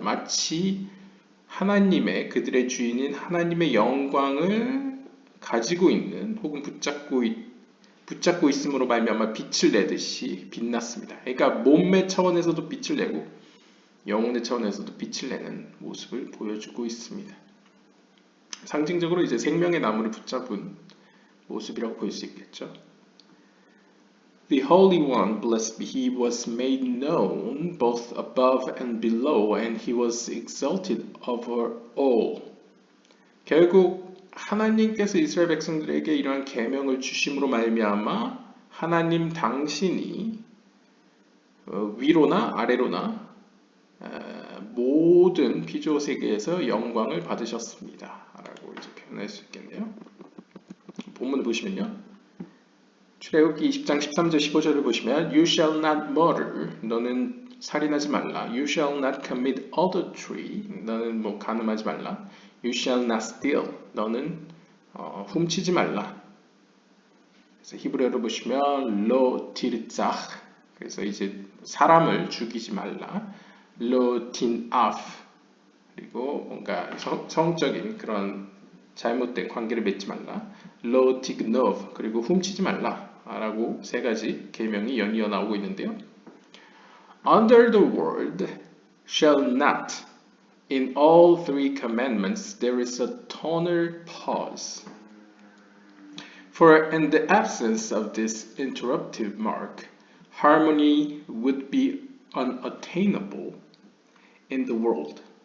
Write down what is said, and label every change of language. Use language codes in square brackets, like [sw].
[ko] 마치 그들의 주인인 하나님의 영광을 가지고 있는 혹은 붙잡고 있음으로 말미암아 빛을 내듯이 빛났습니다. 그러니까 몸의 차원에서도 빛을 내고 영혼의 차원에서도 빛을 내는 모습을 보여주고 있습니다. 상징적으로 이제 생명의 나무를 붙잡은 모습이라고 볼 수 있겠죠. [en] The Holy One, blessed be He, was made known both above and below, and He was exalted over all. [ko] 결국 하나님께서 이스라엘 백성들에게 이러한 계명을 주심으로 말미암아 하나님 당신이 위로나 아래로나 모든 피조 세계에서 영광을 받으셨습니다. 라고 이제 표현할 수 있겠네요. 본문 보시면요. 출애굽기 20장 13절 15절을 보시면 [en] You shall not murder. [ko] 너는 살인하지 말라. [en] You shall not commit adultery. [ko] 너는 간음하지 말라. [en] You shall not steal. [ko] 너는 훔치지 말라. 그래서 히브리어로 보시면 [he] lo tirtzach. [ko] 그래서 이제 사람을 죽이지 말라. [he] lo tinaf. [ko] 그리고 뭔가 성적인 그런 잘못된 관계를 맺지 말라. [he] lo tignov. [ko] 그리고 훔치지 말라. 라고 세 가지 계명이 연이어 나오고 있는데요. [en] Under the word shall not, in all three commandments there is a tonal pause. For in the absence of this interruptive mark, harmony would be unattainable in the world.